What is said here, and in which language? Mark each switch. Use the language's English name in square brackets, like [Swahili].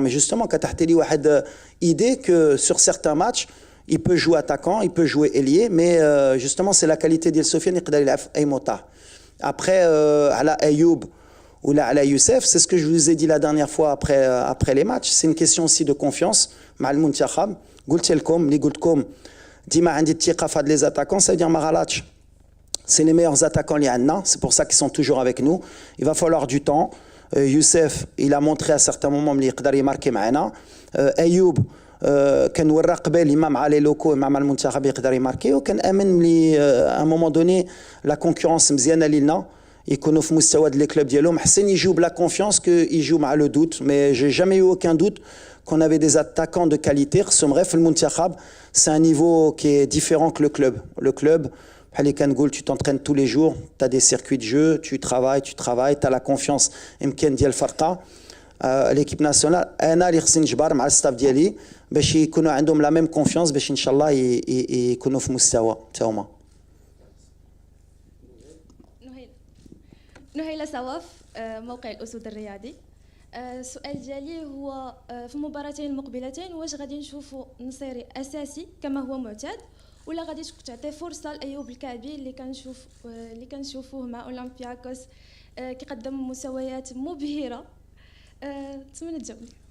[French] Mais justement, quand tu as une idée que sur certains matchs, il peut jouer attaquant, il peut jouer ailier, mais justement c'est la qualité de Sofiane, il peut jouer [Arabic] أي موطع. [French] Après, à Ayoub ou là à Youssef, c'est ce que je vous ai dit la dernière fois après les matchs. C'est une question aussi de confiance. [Arabic] مع المنتخب قلت لكم اللي قلت لكم ديما عندي الثقة في هاد les attaquants, [French] ça veut dire [Arabic] ما غلطش. [French] C'est les meilleurs attaquants [Arabic] اللي عندنا, [French] c'est pour ça qu'ils sont toujours avec nous. Il va falloir du temps. Youssef, il a montré à certains moments [Arabic] اللي يقدر يماركي معنا. Ayoub كان ورا قبل اما مع لي لوكو اما مع المنتخب يقدر يماركي, وكان امن ملي [French] à un moment donné la concurrence [Arabic] مزيانه لينا يكونوا في مستوى لي كلوب ديالهم. حسن يجيو بلا كونفيونس كو يجيو مع لو دوت, [French] mais j'ai jamais eu aucun doute qu'on avait des attaquants de qualité. [Arabic] خصهم في المنتخب, [French] c'est un niveau qui est différent que le club بحال اللي كنقول, tu t'entraînes tous les jours, tu as des circuits de jeu, tu travailles, tu as la confiance يمكن ديال الفرقه. l'équipe nationale [Arabic] انا اللي خصني نجبر مع الستاف ديالي باش يكونوا عندهم لا ميم كونفيونس باش ان شاء الله يكونوا في مستوى حتى هما. نهيلة صواف موقع الأسود الرياضي. السؤال ديالي هو في المباراتين المقبلتين واش غادي نشوفوا نصيري أساسي كما هو معتاد, ولا غادي تعطي فرصة لأيوب الكعبي اللي كنشوفوه مع أولمبياكوس كيقدم مستويات مبهرة؟ نتمنى تجاوبني.